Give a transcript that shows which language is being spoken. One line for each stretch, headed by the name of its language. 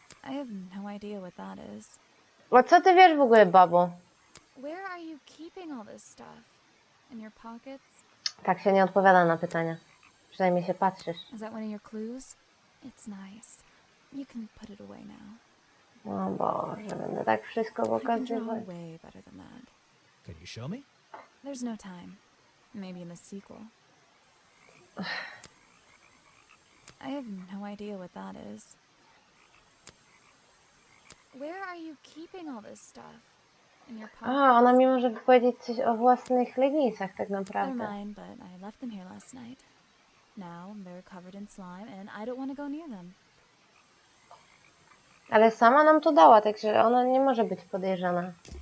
English: I have no idea what that is.
Polish: O co ty wiesz w ogóle, babo?
English: Where are you keeping all this stuff? In your pockets?
Polish: Tak się nie odpowiada na pytania. Przynajmniej się patrzysz.
English: Is that one of your clues? It's nice. You can put it away now.
Polish: O Boże, będę tak wszystko
English: I can draw
Polish: pokazywać.
English: way better than that. Can you show me? There's no time. Maybe in the sequel. I have no idea what that is. Where are you keeping all this stuff? In your pockets?
Polish: A, ona mi może powiedzieć coś o własnych leginsach tak
English: They're
Polish: naprawdę.
English: mine, but I left them here last night. Now they're covered in slime, and I don't want to go near them.
Polish: Ale sama nam to dała, także ona nie może być podejrzana.